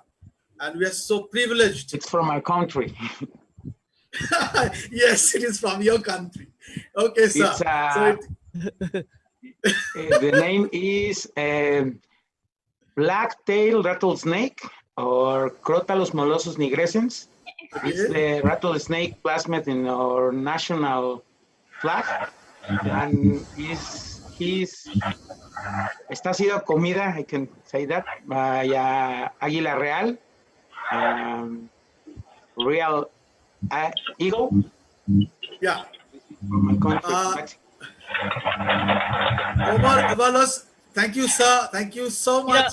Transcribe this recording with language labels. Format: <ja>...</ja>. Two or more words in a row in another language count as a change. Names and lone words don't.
<en>And we are so privileged. It's from our country. Yes, it is from your country. Okay, sir. The name is black-tailed rattlesnake, or Crotalus molossus nigrescens. It's the rattlesnake plasmid in our national flag, and</en> <es>está sido comida,</es> <en>I can say that, by</en> <es>águila real,</es> <en>real eagle. Yeah. From my country, Mexico. Omar Avalos, thank you, sir. Thank you so much.</en>